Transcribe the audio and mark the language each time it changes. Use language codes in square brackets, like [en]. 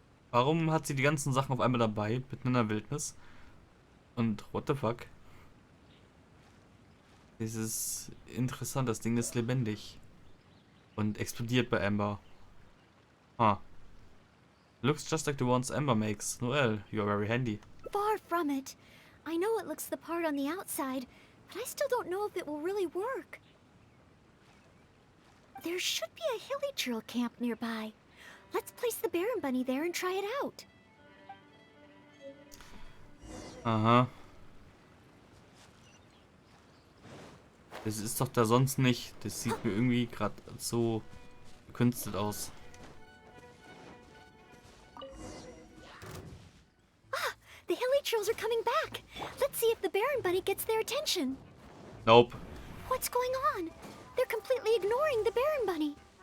[de] Warum hat sie die ganzen Sachen auf einmal dabei, mitten in der Wildnis? Und [en] what the fuck? [de] Das ist interessant, das Ding ist lebendig. Und explodiert bei Amber. [en] Looks just like the ones Amber makes. Noel, you are very handy. Far from it. I know it looks the part on the outside, but I still don't know if it will really work. There should be a Hilly camp nearby. Let's place the Baron Bunny there and try it out. Aha. [de] Das ist doch da sonst nicht. Das sieht mir irgendwie gerade so gekünstelt aus. [en] The Hilly Trills are coming back. Let's see if the Baron Bunny gets their attention. Nope. What's going on? They're completely ignoring the Baron Bunny.